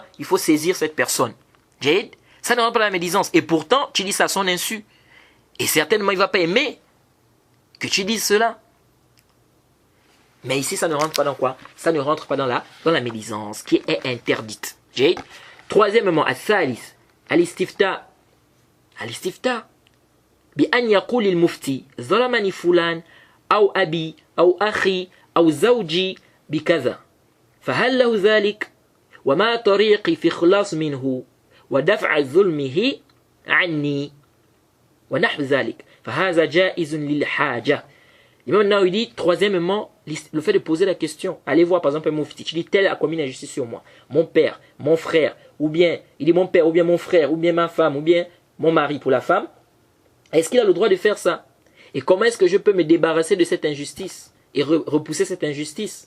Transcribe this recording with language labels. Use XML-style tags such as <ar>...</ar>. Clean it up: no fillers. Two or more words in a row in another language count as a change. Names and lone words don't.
<fr>Il faut saisir cette personne. Ça ne rentre pas dans la médisance. Et pourtant, tu dis ça à son insu. Et certainement, il ne va pas aimer que tu dises cela. Mais ici, ça ne rentre pas dans quoi? Ça ne rentre pas dans la médisance, qui est interdite. Troisièmement,</fr> <ar>الثالث، الاستفتاء. Al-istifta. بأن يقول المفتي ظلمني فلان أو أبي أو أخي أو زوجي بكذا فهل له ذلك وما طريقي في خلاص منه ودفع ظلمه عني ونحو ذلك فهذا جائز للحاجة.</ar> <fr>L'imam Nawawi dit troisièmement le fait de poser la question. Allez voir par exemple un mufti, tu dis tel a commis une injustice sur moi, mon père, mon frère, ou bien il dit mon père ou bien mon frère ou bien ma femme ou bien mon mari pour la femme. Est-ce qu'il a le droit de faire ça? Et comment est-ce que je peux me débarrasser de cette injustice et repousser cette injustice?</fr>